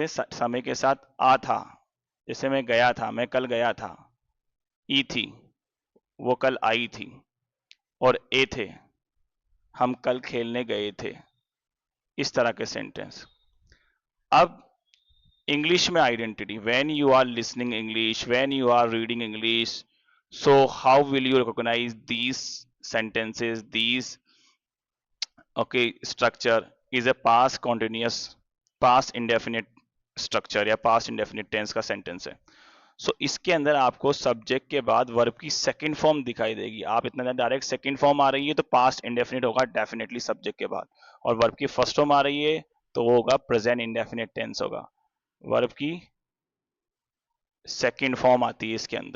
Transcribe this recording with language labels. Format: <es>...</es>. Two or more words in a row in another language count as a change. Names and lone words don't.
<hi>समय के साथ आ था, जैसे मैं गया था, मैं कल गया था. ई थी, वो कल आई थी. और ए थे, हम कल खेलने गए थे. इस तरह के सेंटेंस. अब इंग्लिश में आइडेंटिटी,</hi> <en>when you are listening English, when you are reading English, so how will you recognise these sentences, these okay structure is a past continuous, past indefinite structure या past indefinite tense का sentence है.</en> <hi>सो इसके अंदर आपको सब्जेक्ट के बाद वर्ब की</hi> <en>second form</en> <hi>दिखाई देगी. आप इतना डायरेक्ट</hi> <en>second form</en> <hi>आ रही है तो</hi> <en>past indefinite</en> <hi>होगा डेफिनेटली सब्जेक्ट के बाद, और वर्ब की</hi> <en>first form</en> <hi>आ रही है तो वो होगा</hi> <en>present indefinite tense</en> <hi>होगा. वर्ब की</hi> <en>second form</en> <hi>आती है इसके अंदर.</hi>